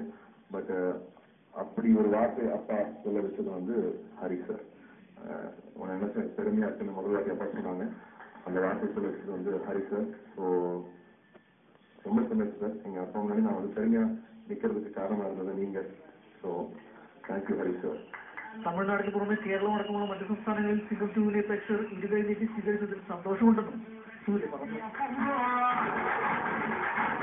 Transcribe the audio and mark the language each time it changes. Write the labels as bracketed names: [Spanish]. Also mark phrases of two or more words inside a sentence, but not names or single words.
[Tamil] பட் அப்படி ஒரு வார்த்தை அப்பா சொல்ல வச்சது ஹரி சார். உன என்ன பெருமையா இருக்குன்னு முதல் வாட்டி அப்பா சொன்னாங்க. அந்த வார்த்தை சொல்ல வச்சது ஹரி சார். ஸோ ரொம்ப சந்தோஷம் சார். எங்க அப்பா முன்னாடி நான் பெருமையா நிக்கிறதுக்கு காரணமா இருந்தது நீங்க. [English] So thank you Hari sir. [Malayalam] തമിഴ്നാടിന് പുറമെ കേരളം അടക്കമുള്ള മറ്റു സംസ്ഥാനങ്ങളിൽ സിംഗം 2-ലെ പ്രേക്ഷകർ ഇരുകൈയിലേക്ക് സ്വീകരിച്ചതിൽ സന്തോഷമുണ്ടെന്നും സൂര്യ പറഞ്ഞു.